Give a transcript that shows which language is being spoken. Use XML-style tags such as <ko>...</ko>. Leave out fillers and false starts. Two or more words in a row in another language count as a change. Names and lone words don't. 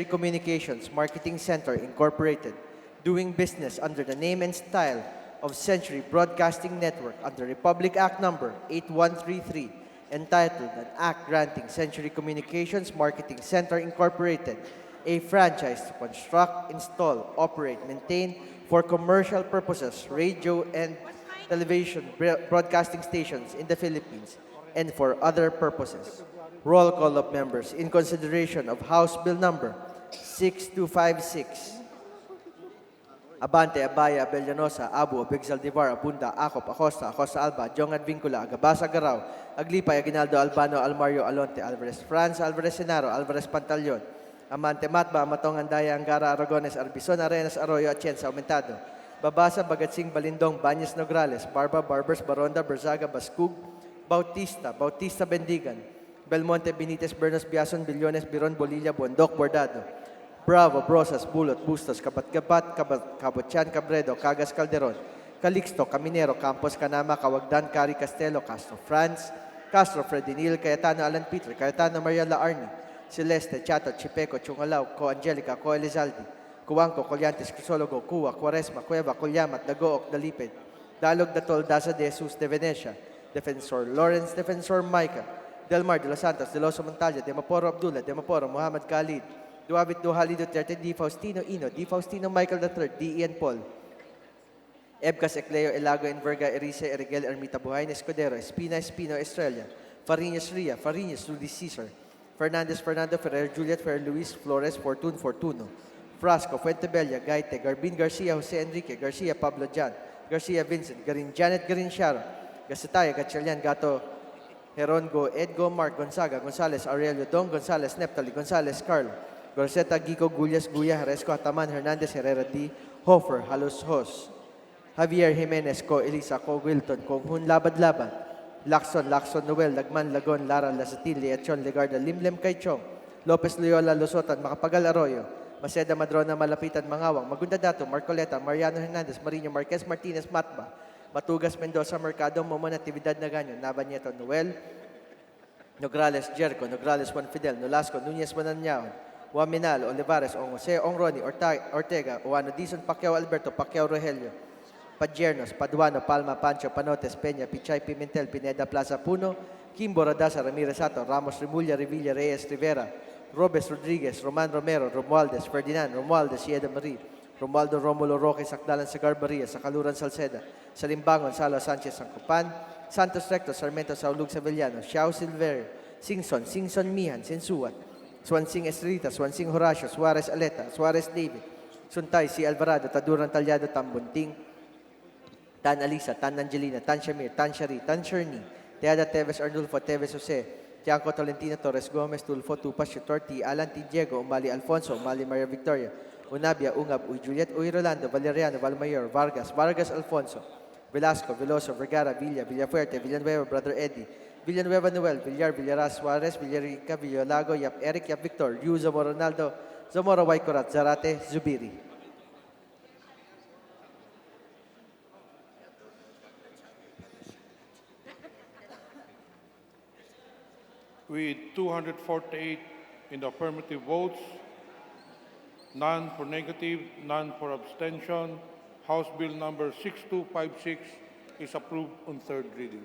<en>Communications Marketing Center Incorporated, doing business under the name and style of Century Broadcasting Network under Republic Act number 8133, entitled An Act Granting Century Communications Marketing Center Incorporated a franchise to construct, install, operate, maintain for commercial purposes radio and television broadcasting stations in the Philippines and for other purposes. Roll call of members in consideration of House Bill number 6256. Abante, Abaya, Abellanosa, Abu, Abigzaldivar, Abunda, Acop, Acosta, Acosta Alba, Jong Advincula, Agabasa Garao, Aglipay, Aguinaldo, Albano, Almario, Alonte, Alvarez, Franz, Alvarez Senaro, Alvarez Pantaleon, Amante Matba, Matong Andaya, Angara, Aragones, Arbison, Arenas, Arroyo, Atienza, Aumentado, Babasa, Bagatsing, Balindong, Banyas Nograles, Barba, Barbers, Baronda, Berzaga, Bascug, Bautista, Bautista Bendigan, Belmonte, Benitez, Bernos, Biason, Billones, Biron, Bolilla, Bondok, Bordado, Bravo, Brosas, Bulot, Bustos, Kabat-Gabat, Kabutyan, Cabredo, Cagas, Calderon, Calixto, Caminero, Campos, Canama, Kawagdan, Cari, Castelo, Castro, Franz, Castro, Fredinil, Cayetano, Alan Peter, Cayetano, Maria La Arni, Celeste, Chato, Chipeco, Chungalaw, Co Angelica, Co Elizaldi, Cuangco, Colyantes, Crisologo, Cuwa, Quaresma, Cueva, Colyamat, Dagook, Dalipid, Dalog, Datol, Daza de Jesus de Venecia, Defensor Lawrence, Defensor Michael, Delmar de los Santos, De Loso Montalya, Demaporo Abdullah, Demaporo Muhammad Khalid, Duavit Duhali Duterte, Di Faustino Ino, Di Faustino Michael III, D. Ian Paul, Ebcas Ecleo, Elago, Enverga, Erice, Erigel, Ermita Buhayn, Escudero, Espina, Espino, Estrella, Fariñas Ria, Fariñas, Rudy Cesar, Fernandez, Fernando, Ferrer, Juliet, Ferrer, Luis, Flores, Fortun, Fortuno, Frasco, Fuentebella, Gaite, Garbin, Garcia, Jose Enrique, Garcia, Pablo Jan, Garcia, Vincent, Garin, Janet, Garin, Sharon, Gasataya, Gatchalian, Gato, Herongo, Edgo, Mark, Gonzaga, Gonzales, Aurelio, Don, Gonzales, Neptali, Gonzales, Carlo, Gorceta, Gico, Gullas, Guya, Haresco, Hataman, Hernandez, Herrera, D, Hofer, Halos, Hos, Javier Jimenez, Co, Elisa, Co, Wilton, Konghun, Labad, Lacson, Noel, Lagman, Lagon, Lara, Lasatil, Leachon, Legarda, Limlem, Kaichong, Lopez Loyola, Lusotan, Makapagal, Arroyo, Maceda, Madrona, Malapitan, Mangawang, Magunda Dato, Marcoleta, Mariano Hernandez, Marino, Marquez, Martinez, Matba, Matugas, Mendoza, Mercado, Momo, Natividad, Naganyo, Nabanieto, Noel, Nograles, Jericho, Nograles, Juan Fidel, Nolasco, Nunez, Mananyaon, Juan Olivares, Ong Jose, Ong Ronnie, Ortega, Oano, Dizon, Pacquiao, Alberto, Pacquiao, Rogelio, Padjernos, Paduano, Palma, Pancho, Panotes, Peña, Pichay, Pimentel, Pineda, Plaza Puno, Kimbo, Radasa, Ramirez Sato, Ramos, Remulla, Revilla, Reyes, Rivera, Robes, Rodriguez, Roman Romero, Romualdez, Ferdinand, Romualdez, Sieda Marie, Romualdo, Romulo, Roque, Sakdalan, Sagar Barria, Sakaluran, Salceda, Salimbangon, Salo, Sanchez, Sancopan, Santos Recto, Sarmiento, Saulug, Sevillano, Xiao, Silverio, Singson, Mihan, Sensuat, Swansing Estrelita, Swansing Horacio, Suarez Aleta, Suarez David, Suntay, C. Alvarado, Taduran Talyado, Tambunting, Tan Alisa, Tan Angelina, Tan Shamir, Tan Shari, Tan Sherni, Teada Teves Arnulfo, Teves Jose, Tiangco Tolentino, Torres Gomez, Tulfo, Tupas, Chutor, T. Alan, T. Diego, Umali Alfonso, Umali Maria Victoria, Unabia, Ungab, Uy Juliet, Uy Rolando, Valeriano, Valmayor, Vargas Alfonso, Velasco, Veloso, Vergara, Villa, Villafuerte, Villanueva, Brother Eddie, Villanueva Noel, Villar, Villaras, Suarez, Villarica, Villalago, Yap Eric, Yap Victor, Yu, Zamora Ronaldo, Zamora Waikurat, Zarate, Zubiri. With 248 in the affirmative votes, none for negative, none for abstention, House Bill number 6256 is approved on third reading.</en>